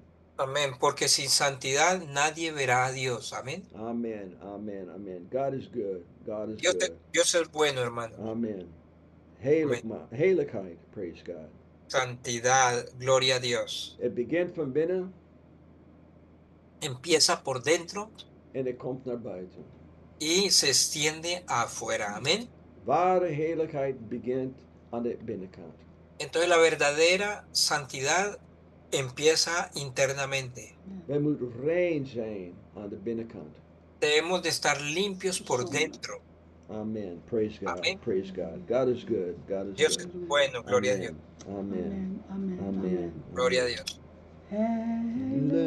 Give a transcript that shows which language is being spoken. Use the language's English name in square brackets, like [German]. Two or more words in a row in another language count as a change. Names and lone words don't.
[Spanish] Amén. Porque sin santidad nadie verá a Dios. Amén. [English] Amen, amen, amen. God is good. God is [Spanish] Dios, [English] good. [Spanish] Dios es bueno, hermano. [Dutch] Amen. Heiligheid, [English] praise God. [Spanish] Santidad, gloria a Dios. [Dutch] Het begint van binnen [Spanish] Empieza por dentro [Dutch] en het komt naar buiten. [Spanish] y se extiende afuera. Amén. [Dutch] Ware heiligheid begint aan de binnenkant. [Spanish] Entonces la verdadera santidad empieza internamente. [Dutch] Wij moeten rein zijn aan de binnenkant. [Spanish] Debemos de estar limpios por dentro. [English] Amen. Praise God. Amen. Praise God. God is good. God is [Spanish] Dios [English] good. [Spanish] es bueno, gloria a Dios. Amen. Amen. Amen. Amen. Amen. Gloria a Dios. [Dutch] Heilig.